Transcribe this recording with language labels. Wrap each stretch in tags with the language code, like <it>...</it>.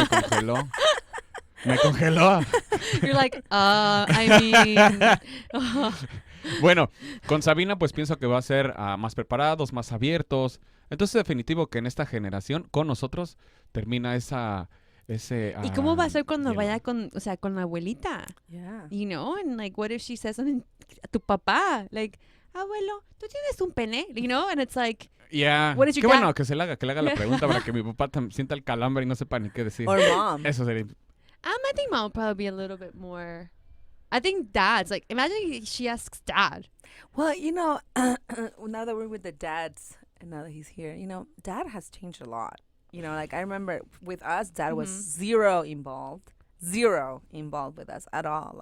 <es>Me congeló. Me congeló.</es> <en>you're like, I mean.</en> <es>Bueno, con Sabina pues pienso que va a ser más preparados, más abiertos. Entonces definitivo que en esta generación con nosotros termina ese ¿Y cómo va a ser cuando hielo. vaya con la abuelita?</es> <en>Yeah. You know, and like, what if she says something</en> <es>a tu papá? Like, abuelo, ¿tú tienes un pene?</es> <en>You know, and it's like, Yeah. What did your</en> <es>Qué bueno</es> <en>dad-</en> <es>que le haga la pregunta para que mi papá sienta el calambre y no sepa ni qué decir.</es> <en>Or mom.</en> <es>Eso sería.</es> <en>I think mom will probably be a little bit more. I think dad's like, imagine she asks dad. Well, you know, now that we're with the dads, and now that he's here, you know, dad has changed a lot. You know, like I remember with us, dad was zero involved with us at all.</en>